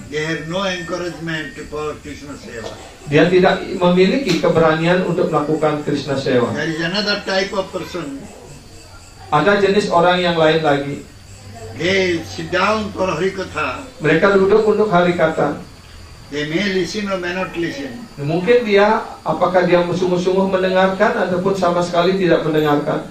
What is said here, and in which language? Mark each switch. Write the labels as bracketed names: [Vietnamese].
[English] They have no encouragement for Krishna seva. [Indonesian] Dia tidak memiliki keberanian untuk melakukan Krishna sewa. [English] There is another type of person. [Indonesian] Ada jenis orang yang lain lagi. [English] They sit down for Harikatha. [Indonesian] Mereka duduk untuk hari kata. [English] They may listen or may not listen. [Indonesian] Mungkin apakah dia sungguh-sungguh mendengarkan ataupun sama sekali tidak mendengarkan.